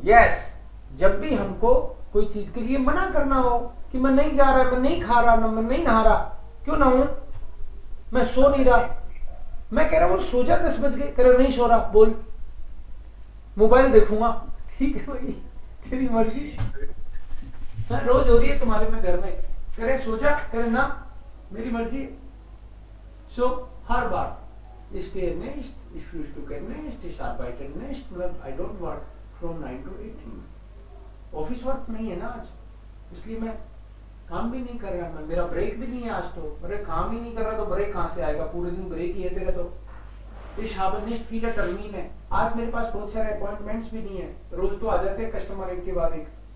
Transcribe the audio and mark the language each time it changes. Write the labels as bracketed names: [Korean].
[Hindi] Yes, जब भी हमको कोई चीज के लिए मना करना हो कि मैं नहीं जा रहा, मैं नहीं खा रहा, मैं नहीं नहा रहा, क्यों ना हूं, मैं सो नहीं रहा, मैं कह रहा हूं सो जा 10 बज गए, कह रहा नहीं सो रहा, बोल मोबाइल देखूंगा। ठीक है भाई, तेरी मर्जी। हाँ, रोज हो रही है तुम्हारे में घर में, कह रहे सो जा, कह रहे ना मेरी मर्जी। सो हर बार [German] ich gehe nicht, ich frühstücke nicht, ich arbeite nicht, [English] I don't work from 9 to 18. [Hindi] Office work नहीं है ना आज, इसलिए मैं काम भी नहीं कर रहा, मैं मेरा ब्रेक भी नहीं है आज। तो मेरे काम ही नहीं कर रहा तो ब्रेक कहाँ से आएगा? पूरे दिन ब्रेक ही है तेरा। तो [German] ich habe nicht viele Termine, [Hindi] आज मेरे पास बहुत सारे अपॉइंटमेंट्स भी नहीं है, रोज तो आ जाते हैं कस्टमर एक के बाद एक।